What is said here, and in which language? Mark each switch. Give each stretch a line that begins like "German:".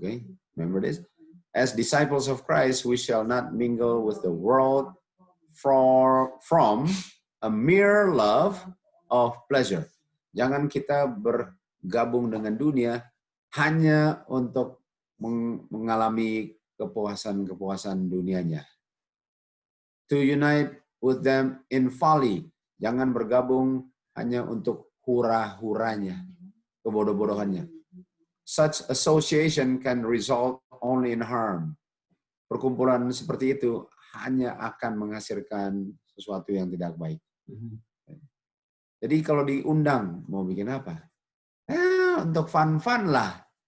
English: Okay, remember this? As disciples of Christ, we shall not mingle with the world from a mere love of pleasure.
Indonesian: Jangan kita bergabung dengan dunia hanya untuk mengalami kepuasan dunianya.
English: To unite with them in folly.
Indonesian: Jangan bergabung hanya untuk hura-huranya, kebodoh-bodohannya.
English: Such association can result only in harm.
Indonesian: Perkumpulan seperti itu hanya akan menghasilkan sesuatu yang tidak baik. Jadi kalau diundang, mau bikin apa? Untuk fun-fun lah.